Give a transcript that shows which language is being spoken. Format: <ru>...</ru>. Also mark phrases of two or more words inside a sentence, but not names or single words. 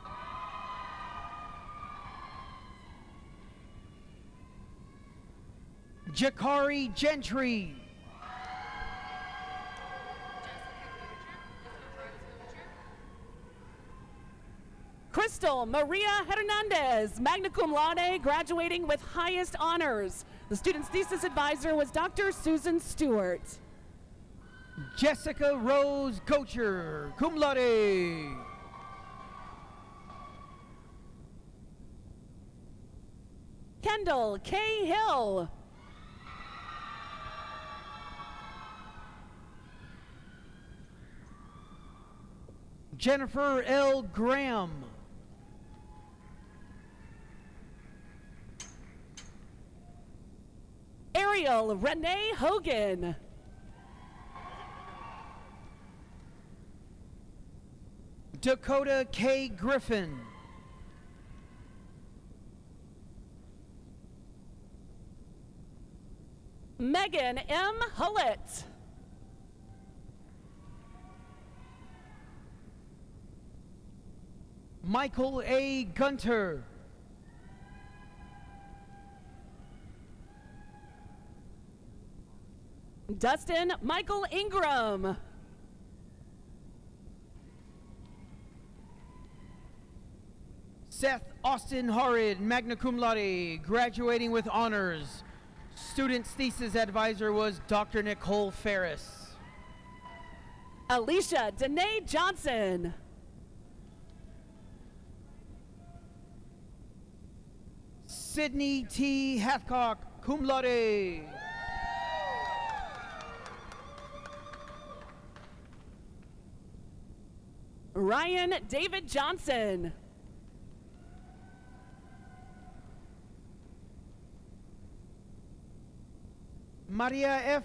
<en>Jakari Gentry. Crystal Maria Hernandez,</en> <la>magna cum laude,</la> <en>graduating with highest honors. The student's thesis advisor was Dr. Susan Stewart. Jessica Rose Gocher,</en> <la>cum laude.</la> <en>Kendall K. Hill. Jennifer L. Graham. Ariel Renee Hogan. Dakota K. Griffin. Megan M. Hullett. Michael A. Gunter. Dustin Michael Ingram. Seth Austin Horrid,</en> <la>magna cum laude,</la> <en>graduating with honors. Student's thesis advisor was Dr. Nicole Ferris. Alicia Danae Johnson. Sydney T. Hathcock,</en> <la>cum laude.</la> <en>Ryan David Johnson. Maria F.</en>